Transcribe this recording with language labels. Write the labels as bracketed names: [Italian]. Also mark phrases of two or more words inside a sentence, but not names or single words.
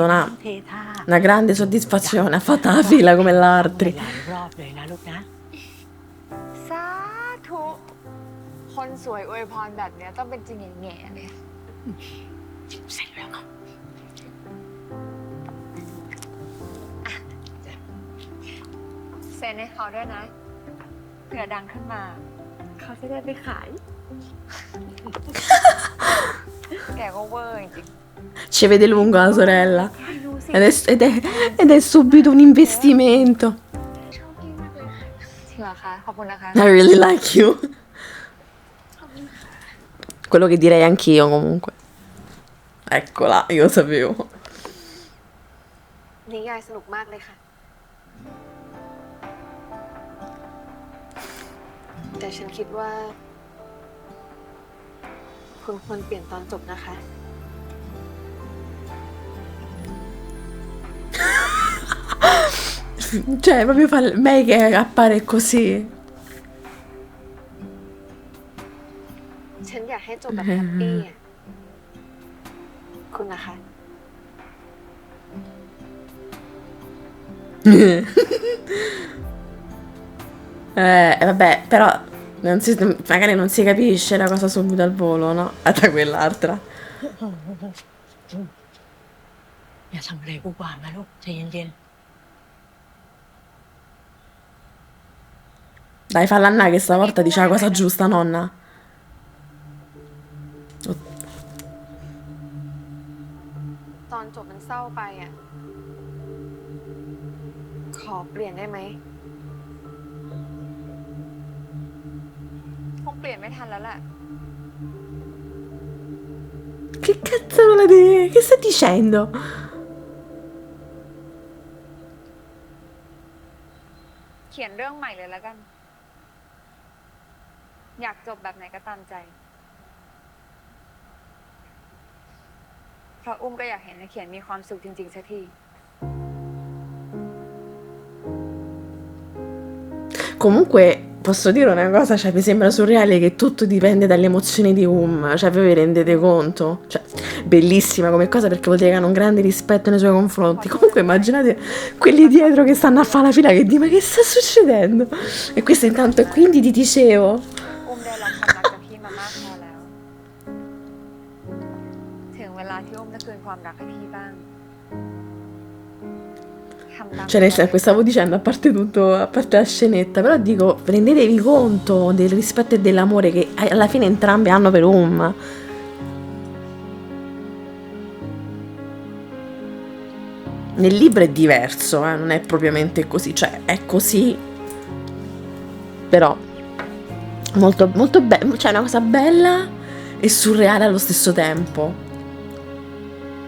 [Thai] เทท่า [Italian] una grande soddisfazione. Ha fatto la fila come gli altri. [Thai] หลายรอบเลยนะลูกนะ สาธุ คนสวยอวยพรแบบเนี้ยต้องเป็นจริงแง่ๆเลย เสร็จแล้วครับ เซ็นให้เขาด้วยนะ เผื่อดังขึ้นมา เขาจะได้ไปขาย แกก็เวอร์จริง [Italian] Ci vede lungo la sorella. Ed è subito un investimento. [Thai] ๆชอบพี่มากเลยค่ะจริงเหรอคะ ขอบคุณนะคะ [English] I really like you. [Italian] Quello che direi anch'io comunque. Eccola, io lo sapevo. [Thai] นิยายสนุกมากเลยค่ะ แต่ฉันคิดว่า คุณควรเปลี่ยนตอนจบนะคะ [Italian] Cioè, proprio fa Mei che appare così. [Thai] ฉันอยากให้จบแบบแฮปปี้อะคุณนะคะ [Italian] Vabbè, però magari non si capisce la cosa subito al volo, no? Da quell'altra. [Thai] อย่าทำอะไรอุบาทนะลูกใจเย็น [Italian] Dai, falla andare che stavolta dice la cosa giusta, nonna. [Thai] ตอนจบมันเศร้าไปอ่ะ ขอเปลี่ยนได้ไหม คงเปลี่ยนไม่ทันแล้วแหละ [Italian] Che cazzo vuole dire? Che sta dicendo? [Thai] เขียนเรื่องใหม่เลยแล้วกัน อยากจบแบบไหนก็ตามใจ เพราะอุ้มก็อยากเห็นนักเขียนมีความสุขจริงๆสักที [Italian] Comunque, posso dire una cosa, cioè mi sembra surreale che tutto dipende dalle emozioni di cioè voi vi rendete conto? Cioè, bellissima come cosa perché vuol dire che hanno un grande rispetto nei suoi confronti. Comunque immaginate quelli dietro che stanno a fare la fila che dicono ma che sta succedendo? E questo intanto, e quindi ti dicevo, [Thai] อุ้มได้รับความรักจากพี่มามากพอแล้ว ถึงเวลาที่อุ้มจะคืนความรักให้พี่บ้าง [Italian] cioè nel senso, stavo dicendo, a parte tutto, a parte la scenetta, però dico, rendetevi conto del rispetto e dell'amore che alla fine entrambi hanno per Nel libro è diverso, non è propriamente così, cioè è così, però molto, molto bello, cioè una cosa bella e surreale allo stesso tempo.